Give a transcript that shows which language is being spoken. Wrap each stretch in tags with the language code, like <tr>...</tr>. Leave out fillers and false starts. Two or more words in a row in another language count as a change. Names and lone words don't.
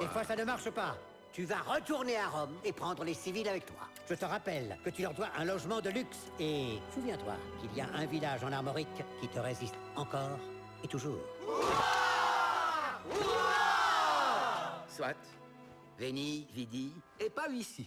<fr>Des fois, ça ne marche pas. Tu vas retourner à Rome et prendre les civils avec toi. Je te rappelle que tu leur dois un logement de luxe. Et souviens-toi qu'il y a un village en Armorique qui te résiste encore et toujours. Soit.</fr> <la>Veni, vidi,</la> <fr>et pas ici.</fr>